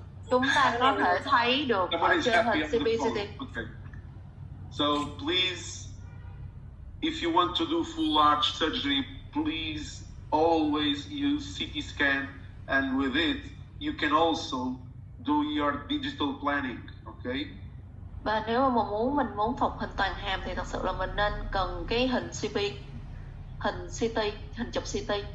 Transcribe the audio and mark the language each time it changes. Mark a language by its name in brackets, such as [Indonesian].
[Vietnamese] Chúng ta có thể thấy được ở trên hình CBCT. [English] Okay. So please, if you want to do full arch surgery, please always use CT scan, and with it, you can also do your digital planning, okay? [Vietnamese] Và nếu mà mình muốn phục hình toàn hàm thì thật sự là mình nên cần cái hình hình CT, hình chụp CT.